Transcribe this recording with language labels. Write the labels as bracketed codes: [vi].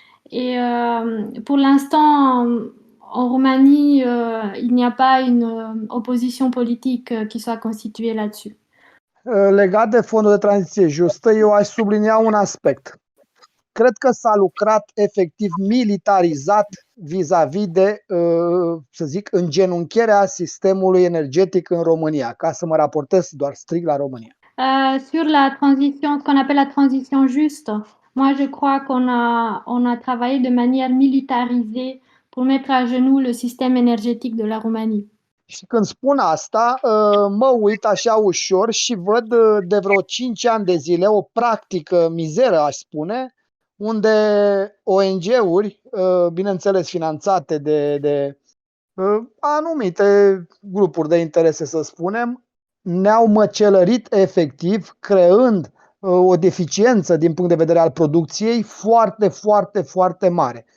[fr] Et pour l'instant, en Roumanie, il n'y a pas une opposition politique qui soit constituée là-dessus. [ro] Legat de fondul de tranziție justă, eu aș sublinia un aspect. Cred că s-a lucrat efectiv militarizat vis-a-vis de, să zic, îngenuncherea sistemului energetic în România, ca să mă raportez doar strict la România. [fr] Sur la transition, ce qu'on appelle la transition juste, moi je crois qu'on a travaillé de manière militarisée pour mettre à genoux le système énergétique de la Roumanie. [ro] Și când spun asta, mă uit așa ușor și văd de vreo 5 ani de zile o practică mizeră, aș spune, unde ONG-uri, bineînțeles finanțate de anumite grupuri de interese, să spunem, ne-au măcelărit efectiv, creând o deficiență din punct de vedere al producției foarte, foarte, foarte mare.